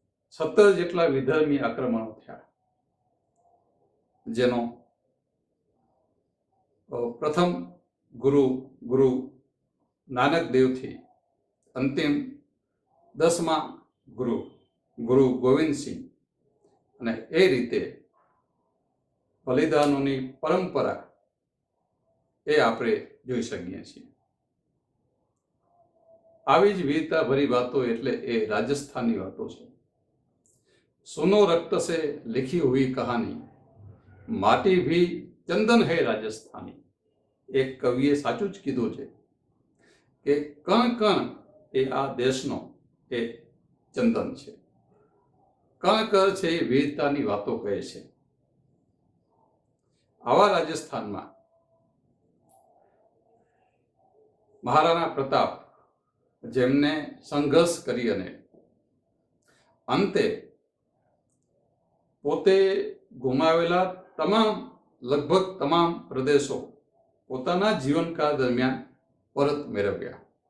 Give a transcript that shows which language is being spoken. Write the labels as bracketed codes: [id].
[gu] 17 જેટલા વિધર્મી આક્રમણો થયા, જેનો પ્રથમ ગુરુ નાનક દેવથી અંતિમ 10મા ગુરુ ગોવિંદસિંહ અને એ રીતે બલિદાનોની પરંપરા એ આપણે જોઈ શકીએ છીએ. આવી જ વીરતાભરી વાતો એટલે એ રાજસ્થાનની વાતો છે. [hi] सुनो रक्त से लिखी हुई कहानी, माटी भी चंदन है राजस्थानी. [gu] એક કવિએ સાચું જ કીધું છે કે કણ કણ એ આ દેશનો એ ચંદન છે. કણ કણ છે એ વીરતાની વાતો કહે છે. આવા રાજસ્થાનમાં મહારાણા પ્રતાપ જેમને સંઘર્ષ કરી અને અંતે પોતે ગુમાવેલા લગભગ તમામ પ્રદેશો પોતાના જીવનકાળ દરમિયાન પરત મેળવ્યા.